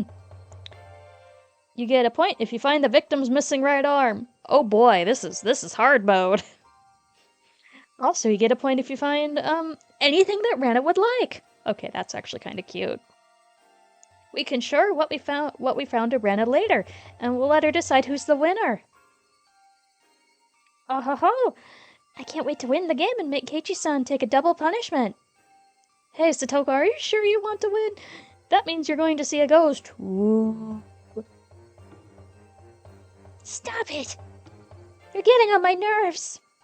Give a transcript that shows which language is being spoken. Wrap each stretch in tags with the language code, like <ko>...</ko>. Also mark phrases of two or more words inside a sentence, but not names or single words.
<en>You get a point if you find the victim's missing right arm. Oh boy, this is hard mode. Also, you get a point if you find, anything that Rena would like. Okay, that's actually kind of cute. We can show her what we found to Rena later, and we'll let her decide who's the winner. Oh ho ho! I can't wait to win the game and make Keiichi-san take a double punishment. Hey, Satoko, are you sure you want to win? That means you're going to see a ghost. Ooh. Stop it! You're getting on my nerves!</en>